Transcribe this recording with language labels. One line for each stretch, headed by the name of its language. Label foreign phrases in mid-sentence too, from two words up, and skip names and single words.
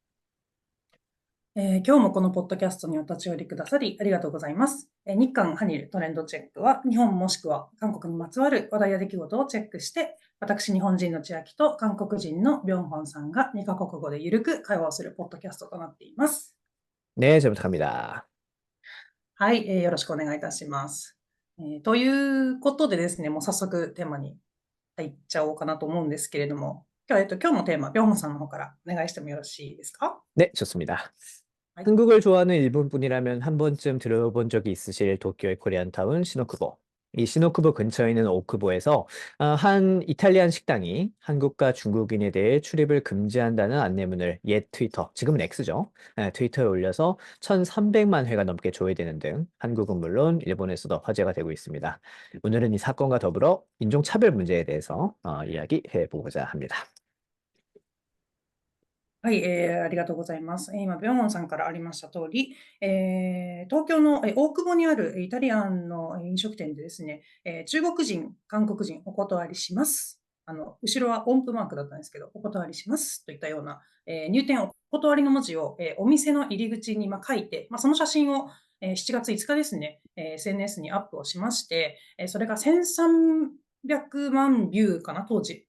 Japanese: 今日もこのポッドキャストにお立ち寄りくださりありがとうございます。日韓ハニルトレンドチェックは、日本もしくは韓国にまつわる話題や出来事をチェックして、私、日本人の千秋と韓国人のビョンホンさんが2カ国語でゆるく会話をするポッドキャストとなっています。
Korean: 네, 잘 부탁합니다.
Japanese: はい、よろしくお願いいたします。ということでですね、もう早速テーマに入っちゃおうかなと思うんですけれども、今日のテーマ、ビョンホンさんの方からお願いしてもよろしいですか？
Korean: 네, 좋습니다.
Japanese: はい。
Korean: 한국을 좋아하는 일본 분이라면 한 번쯤 들어본 적이 있으실 도쿄의 코리안타운 시노쿠보. 이 시노쿠보 근처에 있는 오쿠보에서 한 이탈리안 식당이 한국과 중국인에 대해 출입을 금지한다는 안내문을 옛 트위터, 지금은 X죠. 트위터에 올려서 1,300만 회가 넘게 조회되는 등 한국은 물론 일본에서도 화제가 되고 있습니다. 오늘은 이 사건과 더불어 인종차별 문제에 대해서 이야기해 보고자 합니다.
Japanese: はい、ありがとうございます。今、ビョンホンさんからありました通り、東京の、大久保にあるイタリアンの飲食店でですね、中国人、韓国人、お断りします。後ろは音符マークだったんですけど、お断りしますといったような、入店お断りの文字を、お店の入り口に書いて、その写真を、7月5日ですね、SNS にアップをしまして、それが1300万ビューかな、当時。